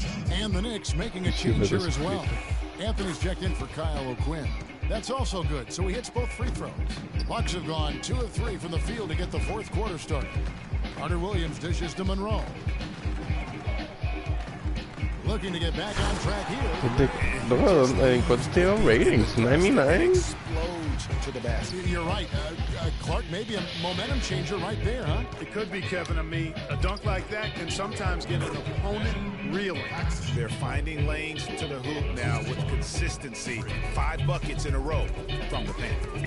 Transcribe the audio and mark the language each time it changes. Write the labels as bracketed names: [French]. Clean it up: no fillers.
[English] And the Knicks making a change here as well. Anthony's checked in for Kyle O'Quinn. That's also good, so he hits both free throws. Bucks have gone 2 of 3 from the field to get the fourth quarter started. Carter Williams dishes to Monroe. Looking to get back on track here. [Spanish] En cuánto te dio ratings? 99? [English] Explodes to the basket. You're right. Clark, maybe a momentum changer right there, huh? It could be, Kevin, and me. A dunk like that can sometimes get an opponent reeling. They're finding lanes to the hoop now with consistency. 5 buckets in a row from the paint.